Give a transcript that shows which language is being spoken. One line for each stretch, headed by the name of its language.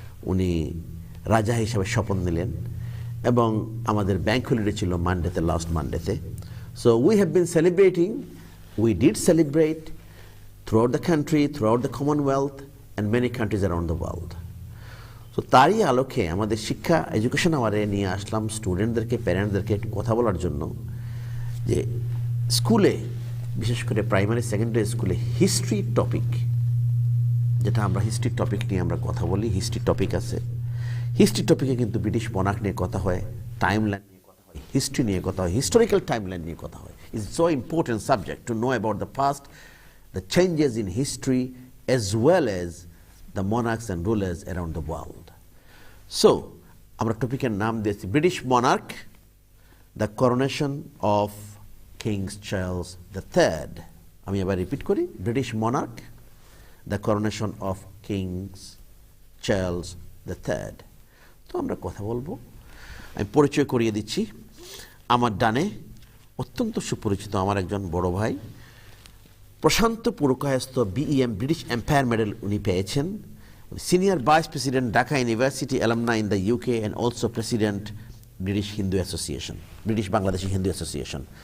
Bangla: উনি রাজা হিসেবে শপথ নিলেন এবং আমাদের ব্যাংক হলিডে ছিল মানডেতে, last মানডেতে।
English: So we have been celebrating, we did celebrate throughout the country, throughout the Commonwealth and many countries around the world.
Bangla: So তারই আলোকে আমাদের শিক্ষা এডুকেশন আওয়ারে নিয়ে আসলাম স্টুডেন্টদেরকে, প্যারেন্টসদেরকে একটু কথা বলার জন্য যে স্কুলে, বিশেষ করে প্রাইমারি সেকেন্ডারি স্কুলে হিস্ট্রি টপিক, যেটা আমরা হিস্ট্রি টপিক নিয়ে আমরা কথা বলি, হিস্ট্রি টপিক আছে। হিস্ট্রি টপিকে কিন্তু ব্রিটিশ মনার্ক নিয়ে কথা হয়, টাইম লাইন নিয়ে কথা হয়, হিস্ট্রি নিয়ে কথা হয়, হিস্টোরিক্যাল টাইম লাইন নিয়ে কথা হয়।
English: It's so important subject to know about the past, the changes in history as well as the monarchs and rulers around the world. So, our topic and name is British Monarch, the coronation of King Charles III.
Bangla: আমি আবার repeat করি,
English: British Monarch, the coronation of King Charles III.
Bangla: তো আমরা কথা বলবো। আমি পরিচয় করিয়ে দিচ্ছি। আমার ডানে অত্যন্ত সুপরিচিত আমার একজন বড় ভাই, প্রশান্ত Purkayastha BEM British empire medal উনি পেয়েছেন, senior vice president Dhaka university alumni in the UK and also president British Hindu association, British Bangladeshi Hindu association.